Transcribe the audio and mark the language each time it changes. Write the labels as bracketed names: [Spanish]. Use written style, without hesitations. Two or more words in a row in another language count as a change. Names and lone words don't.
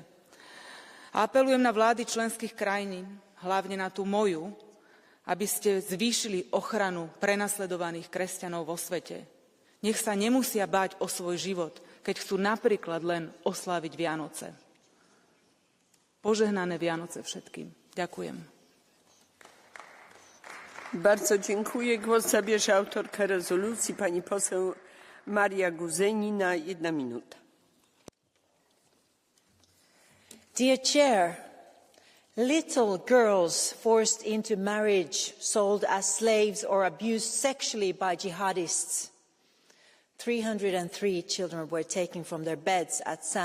[Slovak] A apelujem na vlády členských krajín, hlavne na tú moju, aby ste zvýšili ochranu prenasledovaných kresťanov vo svete. Nech sa nemusia báť o svoj život, keď chcú napríklad len osláviť Vianoce. Požehnané Vianoce všetkým. Ďakujem. [Polish] Bardzo dziękuję. Głos zabierze autorka rezolucji, pani poseł Maria Guzeni, na 1 minuta. [English] Dear Chair, little girls forced into marriage, sold as slaves or abused sexually by jihadists. 303 children were taken from their beds at St.